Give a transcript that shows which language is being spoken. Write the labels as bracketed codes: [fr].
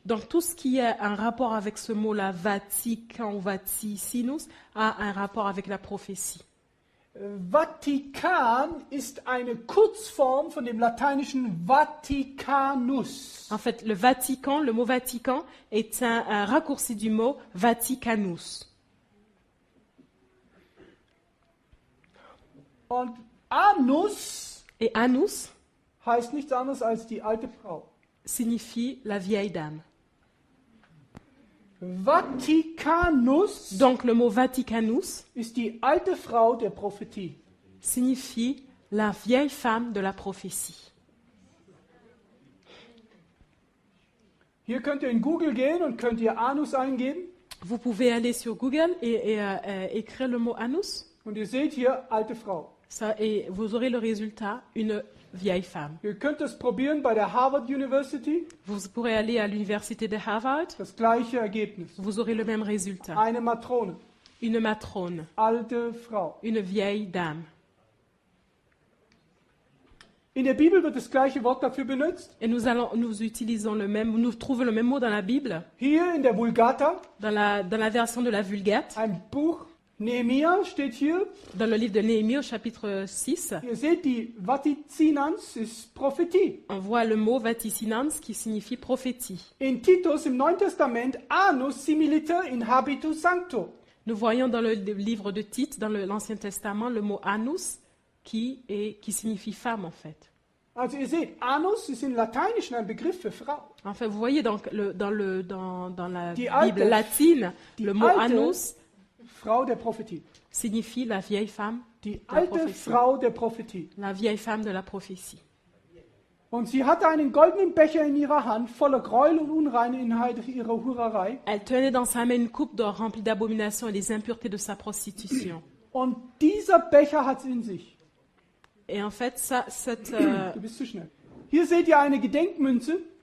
[fr] Donc tout ce qui a un rapport avec ce mot-là, Vatican ou Vaticinus, a un rapport avec la prophétie. [de] Vatikan ist eine Kurzform von dem lateinischen Vaticanus. [fr] En fait, le Vatican, le mot Vatican, est un raccourci du mot Vaticanus. [de] Und Anus [fr] Et Anus [de] heißt nichts anderes als die alte Frau. [fr] signifie la vieille dame. [de] Vaticanus [fr] Donc le mot Vaticanus [de] ist die alte Frau der Prophetie. [fr] signifie la vieille femme de la prophétie. [de] Hier könnt ihr in Google gehen und könnt ihr Anus eingeben. [fr] Vous pouvez aller sur Google et écrire le mot Anus. [de] Und ihr seht hier alte Frau. [fr] Ça, et vous aurez le résultat, une vieille femme. [de] Ihr könnt das probieren bei der Harvard University. [fr] Vous pourrez aller à l'université de Harvard, [de] Das gleiche Ergebnis. [fr] vous aurez le même résultat. [de] Eine Matrone, [fr] Une matrone, [de] alte Frau. [fr] une vieille dame. [de] In der Bibel wird das gleiche Wort dafür benutzt. [fr] Et nous utilisons nous trouvons le même mot dans la Bible, [de] Hier in der Vulgata, [fr] dans la version de la Vulgate, [de] ein Buch. Nehemia steht hier. [fr] dans le livre de Néhémie au chapitre 6. [de] Ihr seht, die Vaticinans ist Prophetie. [fr] On voit le mot vaticinans qui signifie prophétie. [de] In Titus im Neuen Testament [la] anus similiter in habitu sancto. [fr] Nous voyons dans le livre de Tite, dans l'Ancien Testament, le mot anus qui signifie femme en fait. [de] Also ihr seht, anus ist im Lateinischen ein Begriff für Frau. [fr] En fait, vous voyez donc dans la [de] Die [fr] Bible [de] alte- [fr] latine, [de] die [fr] le mot [de] alte- [fr] anus [de] Frau der Prophetie. [fr] signifie la vieille femme, [de] Die [fr] de la [de] alte [fr] prophétie. [de] Frau der Prophetie. [fr] La vieille femme de la prophétie. [de] Und sie hatte einen goldenen Becher in ihrer Hand, voller Gräuel und Unreinheit ihrer Hurerei. [fr] Elle tenait dans sa main une coupe d'or remplie d'abominations et des impuretés de sa prostitution. [de] Und dieser Becher hat sie in sich. [fr] Et en fait, [de] Du bist zu schnell. Hier seht ihr eine Gedenkmünze.